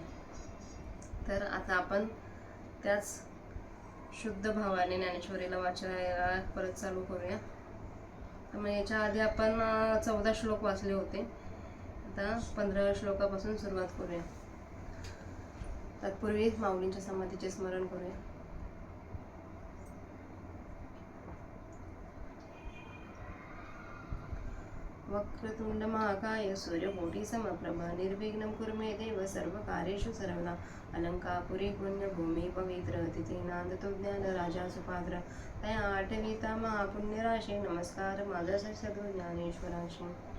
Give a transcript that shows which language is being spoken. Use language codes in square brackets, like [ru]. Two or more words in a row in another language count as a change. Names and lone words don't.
[mr] तर आता आपण त्याच शुद्ध भावाने ज्ञानेश्वरीला वाचायला परत चालू करूया. तर मग याच्या आधी आपण 14 श्लोक वाचले होते. आता 15 श्लोकापासून सुरुवात करूया. तत्पूर्वी माऊलींच्या समाधीचे स्मरण करूया. [sa] वक्रतुंड महाकाय सूर्यकोटी समप्रभा निर्विघ्नं कुरु मे देव सर्वकार्येषु सर्वदा. [mr] अलंकापुरी पुण्यभूमी पवित्र तिथे नांदतो ज्ञान राजा सुपात्र. तया आठविता महापुण्यराशी नमस्कार माझा सद्गुरू ज्ञानेश्वराशी.